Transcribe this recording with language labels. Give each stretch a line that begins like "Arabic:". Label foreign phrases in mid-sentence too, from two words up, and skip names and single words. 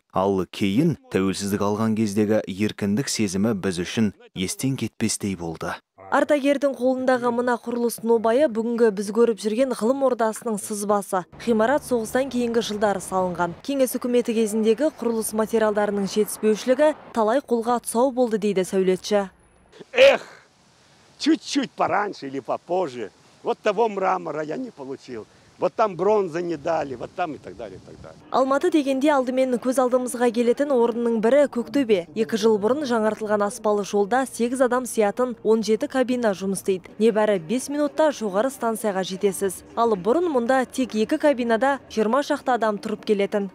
Kazakh: Ал кейін тәуелсіздік алған кездегі еркіндік сезімі біз үшін естен кетпес болды. Ардагердің қолындағы мына құрылыс нобайы бүгінгі біз көріп жүрген ғылым ордасының сызбасы. Ғимарат соғыстан кейінгі жылдары салынған. Кеңес үкіметі кезіндегі құрылыс материалдарының жетіспеушілігі талай қолға тұсау болды дейді сәулетші.
Russian: Чуть-чуть пораньше или попозже. Вот того мрамора я не получил. Вот там бронза не дали, вот там и так далее, и так далее.
Kazakh: Алматы дегенде алдымен көз алдымызға келетін орынның бірі Көктөбе. 2 жыл бұрын жаңартылған аспалы жолда 8 адам сиятын 17 кабина жұмыс істейді. Небәрі 5 минутта жоғары станцияға жетесіз. Ал бұрын мұнда тек 2 кабинада 20 шақты адам тұрып келетін.